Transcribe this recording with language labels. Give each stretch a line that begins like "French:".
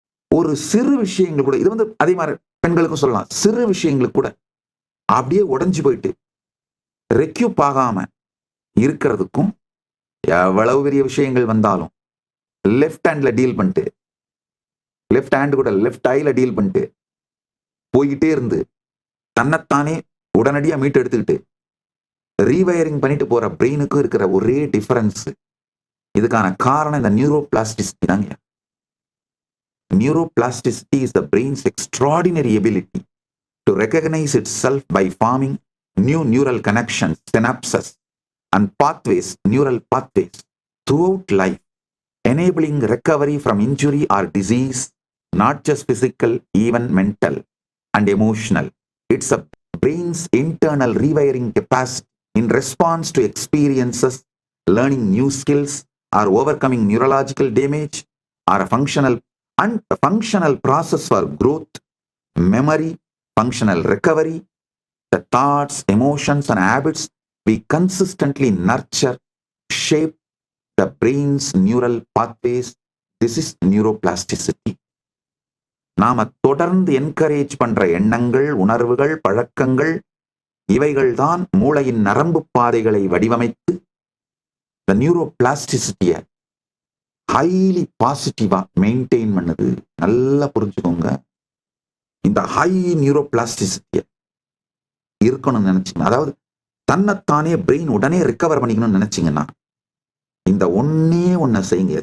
Tamil: ஒரு சிறு விஷயங்கள் கூட, இது வந்து அதே மாதிரி பெண்களுக்கும் சொல்லலாம், சிறு விஷயங்களுக்கு கூட அப்படியே உடைஞ்சு போயிட்டு ரெக்யூப் ஆகாம இருக்கிறதுக்கும், எவ்வளவு பெரிய விஷயங்கள் வந்தாலும் லெஃப்ட் ஹேண்ட்ல டீல் பண்ணிட்டு, லெஃப்ட் ஹேண்ட் கூட லெஃப்ட் ஐல டீல் பண்ணிட்டு போய்கிட்டே இருந்து தன்னைத்தானே உடனடியா மீட்டு எடுத்துக்கிட்டு ரீவயரிங் பண்ணிட்டு போற பிரெயினுக்கும் இருக்கிற ஒரே டிஃபரன்ஸ், இதுக்கான காரணம் இந்த நியூரோபிளாஸ்டிசிட்டி தாங்க.
English: Neuroplasticity is the brain's extraordinary ability to recognize itself by forming new neural connections, synapses, and pathways, neural pathways throughout life, enabling recovery from injury or disease, not just physical, even mental and emotional. It's a brain's internal rewiring capacity in response to experiences, learning new skills, or overcoming neurological damage, or a functional process for growth, memory, functional recovery, the thoughts, emotions, and habits we consistently nurture, shape the brain's neural pathways. This is neuroplasticity.
Tamil: நாம தொடர்ந்து encourage பண்ற எண்ணங்கள், உணர்வுகள், பழக்கங்கள், இவைகள் தான் மூளையின் நரம்பு பாதைகளை வடிவமைத்து the neuroplasticity ஹைலி பாசிட்டிவா மெயின்டைன் பண்ணுது. நல்லா புரிஞ்சுக்கோங்க. இந்த ஹை நியூரோபிளாஸ்டிசிட்டியை இருக்கணும்னு நினைச்சீங்க, அதாவது தன்னைத்தானே பிரெயின் உடனே ரிகவர் பண்ணிக்கணும்னு நினைச்சீங்கன்னா இந்த ஒன்ன செய்யுங்க.